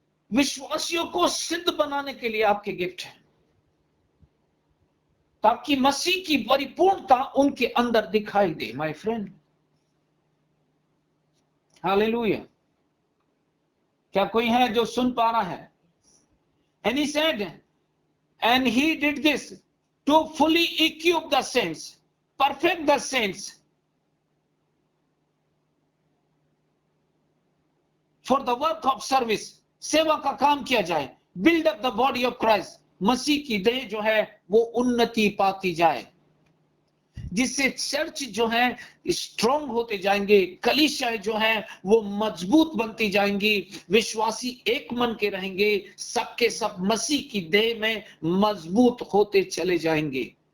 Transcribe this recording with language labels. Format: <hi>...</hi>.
<hi>विश्वासियों को सिद्ध बनाने के लिए आपके गिफ्ट है, ताकि मसीह की परिपूर्णता उनके अंदर दिखाई दे।</hi> <en>My friend, hallelujah.</en> <hi>क्या कोई है जो सुन पा रहा है?</hi> <en>And he said, and he did this to fully equip the saints, perfect the saints for the work of service।</en> <hi>सेवा का काम किया जाए,</hi> <en>build up the body of Christ।</en> <hi>मसीह की देह जो है वो उन्नति पाती जाए, जिससे चर्च जो है स्ट्रांग होते जाएंगे, कलीसियाएं जो है वो मजबूत बनती जाएंगी, विश्वासी एक मन के रहेंगे, सबके सब मसीह की देह में मजबूत होते चले जाएंगे।</hi>